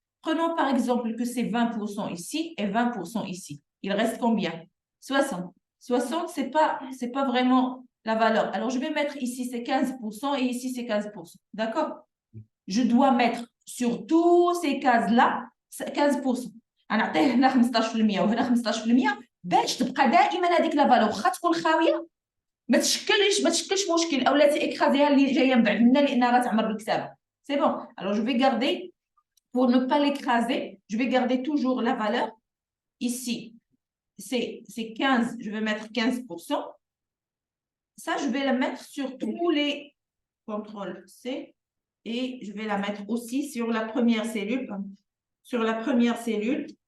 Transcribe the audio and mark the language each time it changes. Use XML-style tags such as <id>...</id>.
<fr>Prenons par exemple que c'est 20% ici et 20% ici. Il reste combien? 60. 60, ce n'est pas vraiment la valeur. Alors, je vais mettre ici, c'est 15% et ici, c'est 15%. D'accord? Je dois mettre sur tous ces cases-là 15%.</fr> <ar>غنعطيه هنا 15% وهنا 15% باش تبقى دائما هذيك لا فالور واخا تكون خاويه ما تشكلش مشكل او لا تيكرازيها اللي جايه من بعد منا لانها غتعمر الكتابه.</ar> <fr>C'est bon. Alors je vais garder pour ne pas l'écraser, je vais garder toujours la valeur ici. C'est 15, je vais mettre 15%. Ça je vais la mettre sur tous les contrôles C. Et je vais la mettre aussi sur la première cellule. Sur la première cellule.</fr>